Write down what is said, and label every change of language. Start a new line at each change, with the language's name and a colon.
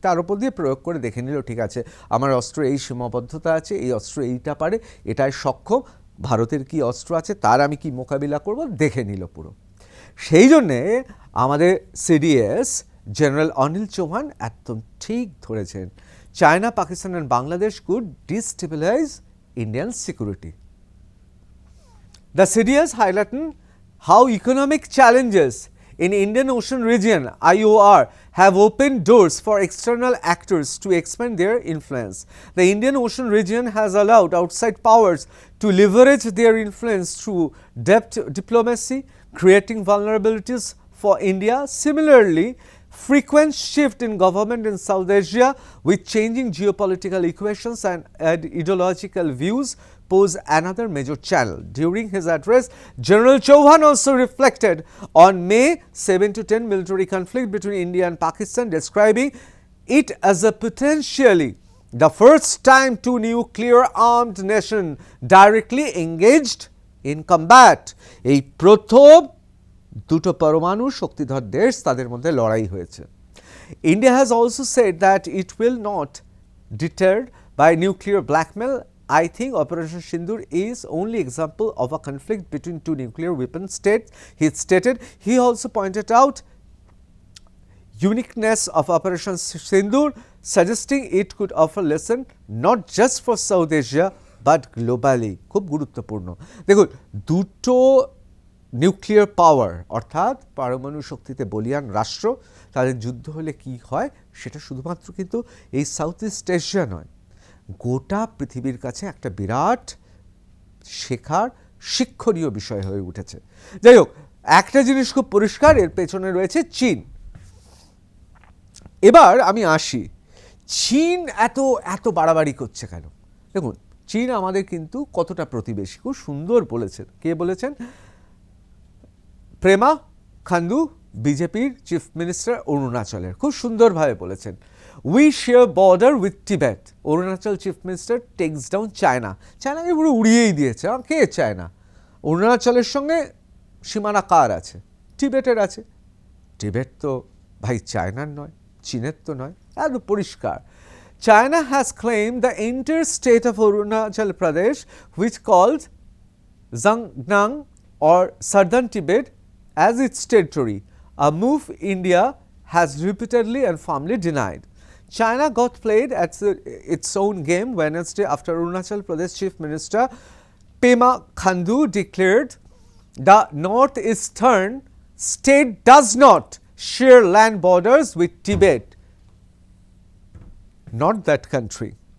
Bangla: তার উপর দিয়ে প্রয়োগ করে দেখে নিল, ঠিক আছে আমার অস্ত্র এই সীমাবদ্ধতা আছে, এই অস্ত্র এইটা পারে, এটাই সক্ষম, ভারতের কি অস্ত্র আছে, তার আমি কি মোকাবিলা করব, দেখে নিল পুরো। সেই জন্যে আমাদের সিডিএস জেনারেল অনিল চৌহান একদম ঠিক ধরেছেন, China, Pakistan
English: and Bangladesh could destabilize Indian security. The CDS highlighting how economic challenges in Indian Ocean region (IOR) have opened doors for external actors to expand their influence. The Indian Ocean region has allowed outside powers to leverage their influence through depth diplomacy, creating vulnerabilities for India. Similarly, frequent shift in government in South Asia with changing geopolitical equations and ideological views pose another major channel. During his address, General Chauhan also reflected on May 7 to 10 military conflict between India and Pakistan, describing it as a potentially the first time two nuclear armed nations directly engaged in combat.
Bangla: এই প্রথম দুটো পরমাণু শক্তিধর দেশ তাদের মধ্যে লড়াই হয়েছে।
English: India has also said that it will not deterred by nuclear blackmail. I think Operation Sindoor is only example of a conflict between two nuclear weapon states, he stated. He also pointed out uniqueness of Operation Sindoor, suggesting it could offer lesson not just for South Asia but globally.
Bangla: খুব গুরুত্বপূর্ণ। দেখুন, দুটো nuclear power অর্থাৎ পারমাণু শক্তিতে বলিয়ান রাষ্ট্র, তাদের যুদ্ধ হলে কি হয় সেটা শুধুমাত্র কিন্তু এই সাউথ ইস্ট এশিয়া নয়, গোটা পৃথিবীর কাছে একটা বিরাট শেখার শিক্ষণীয় বিষয় হয়ে উঠেছে। যাই হোক, একটা জিনিস খুব পরিষ্কার, এর পেছনে রয়েছে চীন। এবার আমি আসি, চীন এত বাড়াবাড়ি করছে কেন? দেখুন, চীন আমাদের কিন্তু কতটা প্রতিবেশী, খুব সুন্দর বলেছেন। কে বলেছেন? প্রেমা খান্ডু, বিজেপির চিফ মিনিস্টার অরুণাচলের, খুব সুন্দরভাবে বলেছেন,
English: We share border with Tibet. Arunachal chief minister takes down China.
Bangla: চায়নাকে পুরো উড়িয়েই দিয়েছে। কে চায়না? অরুণাচলের সঙ্গে সীমানা কার আছে? টিবেটের আছে। টিবেট তো ভাই চায়নার নয়, চীনের তো নয়, এত পরিষ্কার।
English: China has claimed the entire state of Arunachal Pradesh, which called Zhangnam or Southern Tibet, as its territory, a move India has repeatedly and firmly denied. China got played at its own game Wednesday after Arunachal Pradesh Chief Minister Pema Khandu declared the northeastern state does not share land borders with Tibet, not that country.